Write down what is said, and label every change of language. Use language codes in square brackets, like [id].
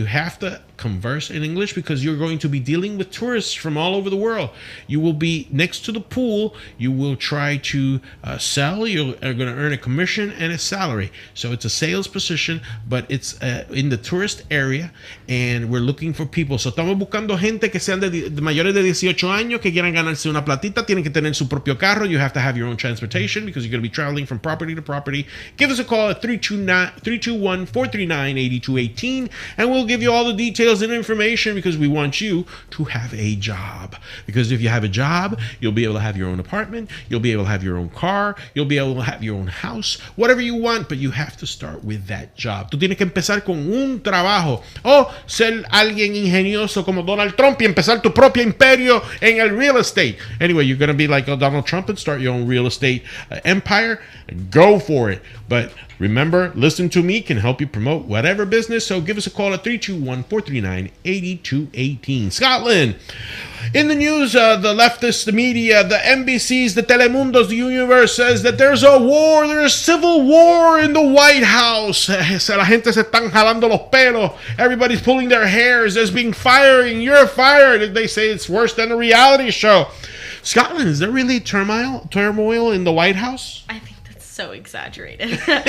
[en] You have to converse in English because you're going to be dealing with tourists from all over the world. You will be next to the pool. You will try to sell. You are going to earn a commission and a salary. So it's a sales position, but it's in the tourist area, and we're looking for people. [es] So estamos buscando gente que sean de mayores de 18 años, que quieran ganarse una platita, tienen que tener su propio carro. [en] You have to have your own transportation because you're going to be traveling from property to property. Give us a call at 321-439-8218, and we'll give you all the details and information because we want you to have a job. Because if you have a job, you'll be able to have your own apartment, you'll be able to have your own car, you'll be able to have your own house, whatever you want, but you have to start with that job. [es] Tú tienes que empezar con un trabajo o ser alguien ingenioso como Donald Trump y empezar tu propio imperio en el real estate. [en] Anyway, you're going to be like Donald Trump and start your own real estate empire. Go for it. But remember, Listen to Me can help you promote whatever business. So give us a call at 321-439-8218. Scotland. In the news, the leftists, the media, the NBCs, the Telemundos, the universe says that there's a war, there's civil war in the White House. [es] La gente se están jalando los pelos. [en] Everybody's pulling their hairs. There's being firing. You're fired. They say it's worse than a reality show. Scotland, is there really turmoil in the White House? I think that's so exaggerated.